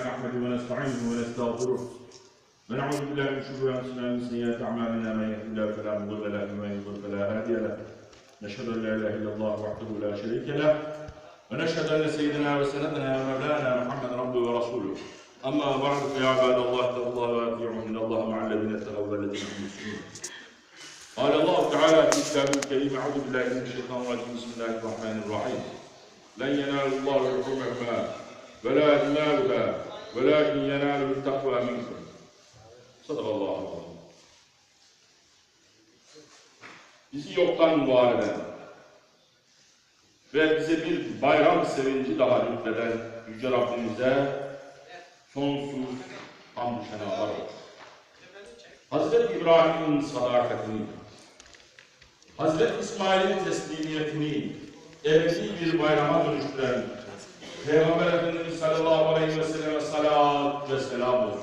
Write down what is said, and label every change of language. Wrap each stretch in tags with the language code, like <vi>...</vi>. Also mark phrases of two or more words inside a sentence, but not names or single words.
<ar>نحمده ونستعينه ونستغفره ونعوذ بالله من شرور انفسنا ومن سيئات اعمالنا من يهده الله فلا مضل له ومن يضلل فلا هادي له نشهد ان لا اله الا الله وحده لا شريك له ونشهد ان سيدنا وسندنا ومولانا محمد عبده ورسوله اما بعد فيا عباد الله اتقوا الله واطيعوه ان الله مع الذين اتقوا والذين هم محسنون. قال الله تعالى في كتابه الكريم اعوذ بالله من الشيطان الرجيم بسم الله الرحمن الرحيم لن ينال الله لحومها ولا دماؤها ولكن يناله التقوى منكم. صدق الله العظيم.</ar> <tr>Bizi yoktan var eden ve bize bir bayram sevinci daha lütfeden Yüce Rabbimize sonsuz hamd-ı senalar olsun. Hazreti İbrahim'in sadakatini, Hazreti İsmail'in teslimiyetini ebedi bir bayrama dönüştüren Peygamber Efendimiz</tr> <ar>صلى الله عليه وسلم</ar> <tr>salat ve selam olsun.</tr>